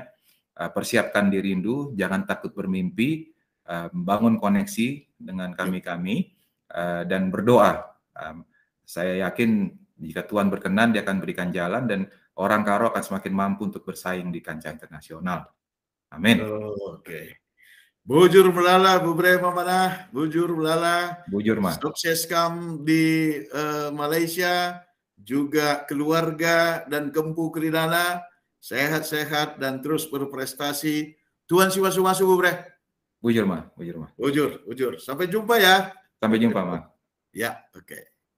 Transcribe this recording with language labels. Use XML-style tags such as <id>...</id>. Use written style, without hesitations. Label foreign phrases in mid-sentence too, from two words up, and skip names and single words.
<id>Persiapkan diri dulu, jangan takut bermimpi, bangun koneksi dengan kami-kami, dan berdoa. Saya yakin jika Tuhan berkenan, Dia akan berikan jalan dan orang Karo akan semakin mampu untuk bersaing di kancah internasional. Amin. Oke.</id> <btx>Bujur melala, Bu Bre Mamanah, bujur melala. Bujur mah.</btx> <id>Sukses kamu di Malaysia, juga keluarga dan Kempu Keridana. Sehat-sehat dan terus berprestasi.</id> <btx>Tuhan siwa-siwa Bu Bre. Bujur mah. Bujur.</btx> <id>Sampai jumpa ya. Sampai jumpa mah. Ya, oke.</id>